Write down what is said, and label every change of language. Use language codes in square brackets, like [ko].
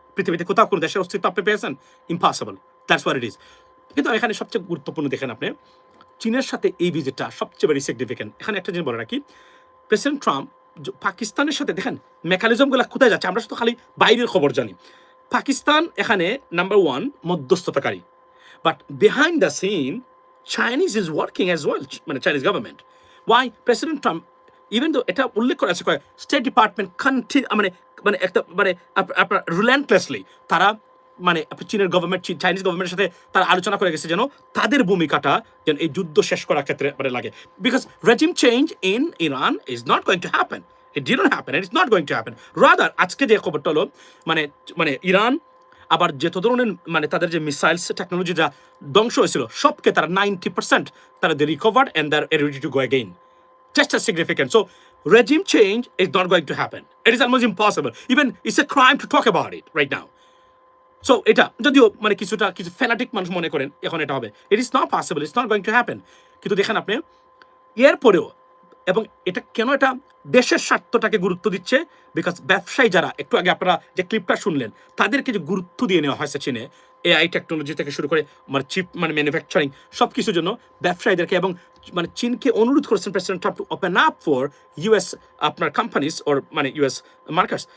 [bn] পৃথিবীতে কোথাও কোনো দেশের অস্তিত্ব আপনি পেয়েছেন? [en] Impossible, that's what it is. [bn] কিন্তু এখানে সবচেয়ে গুরুত্বপূর্ণ দেখেন আপনি চীনের সাথে এই ভিজিটটা সবচেয়ে বেশি সিগনিফিকেন্ট। এখানে একটা জিনিস বলে রাখি, প্রেসিডেন্ট ট্রাম্প পাকিস্তানের সাথে দেখেন মেকানিজমগুলো কোথায় যাচ্ছে, আমরা শুধু খালি বাইরের খবর জানি। পাকিস্তান এখানে নাম্বার 1 মধ্যস্থতাকারী, [en] but behind the scene Chinese is working as well, মানে Chinese government. Why? [bn] President Trump, [en] even though [bn] এটা উল্লেখ করা আছে স্টেট ডিপার্টমেন্ট মানে একটা মানে আপনার রিলেন্টলেসলি তারা মানে চীনের গভর্নমেন্ট চাইনিজ গভর্নমেন্টের সাথে তারা আলোচনা করে গেছে যেন তাদের ভূমিকাটা যেন এই যুদ্ধ শেষ করার ক্ষেত্রে মানে লাগে। [en] Because regime change in Iran is not going to happen, it didn't happen, it is not going to happen. [bn] Rather আজকে যে খবরটা হলো মানে ইরান আবার যত ধরনের মানে তাদের যে মিসাইলস টেকনোলজি যা ধ্বংস হয়েছিল সবকে তারা 90% তারা [en] They recovered and they are ready to go again. Just as significant. So regime change is not going to happen. It is almost impossible. Even it's a crime to talk about it right now. [bn] So এটা যদিও মানে কিছু fanatic মানুষ মনে করেন এখন এটা হবে, [en] it is not possible, it's not going to happen. [bn] কিন্তু দেখেন আপনি এরপরেও, এবং এটা কেন এটা দেশের স্বার্থটাকে গুরুত্ব দিচ্ছে, বিকজ ব্যবসায়ী যারা একটু আগে আপনারা যে ক্লিপটা শুনলেন তাদেরকে যে গুরুত্ব দিয়ে নেওয়া হয়েছে চীনে AI টেকনোলজি থেকে শুরু করে মানে চিপ মানে ম্যানুফ্যাকচারিং সব কিছুর জন্য ব্যবসায়ীদেরকে, এবং মানে চীনকে অনুরোধ করেছেন president Trump [en] to open up for US [bn] আপনার কোম্পানিজ ওর মানে US মার্কেটস।